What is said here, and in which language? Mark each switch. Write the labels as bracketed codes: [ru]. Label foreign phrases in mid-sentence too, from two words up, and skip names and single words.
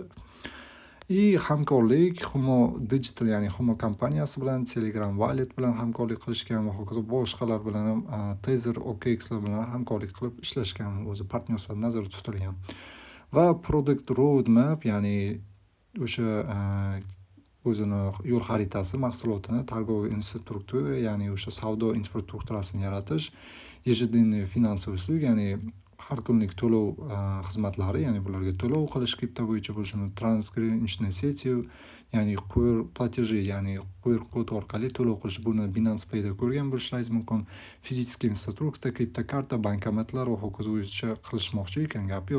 [uz] Hamkorlik Humo Digital, ya'ni Humo kompaniyasi bilan, Telegram Wallet bilan hamkorlik qilishgan va hokazo boshqalar bilan ham Tether, OKX bilan hamkorlik qilib ishlashgan, o'zi partnyor sifatida nazarda tutilgan. Va [en] Product Roadmap, [uz] ya'ni o'sha o'zini yo'l xaritasi, mahsulotini, targoviy infrastruktura, ya'ni o'sha savdo infrastrukturasini yaratish, [ru] ежедневные финансовые услуги, [uz] ya'ni har kunlik to'lov xizmatlari, ya'ni bularga to'lov qilish kripto bo'yicha bo'lishini, [ru] трансграничный сети, [uz] ya'ni QR платежи, ya'ni QR kod orqali to'lov qilish, buni Binance Pay'da ko'rgan bo'lishingiz mumkin. Fizический infrastruktura, kriptokarta, bankomatlar va hokazo o'zicha qilishmoqchi ekan, gap yo'q.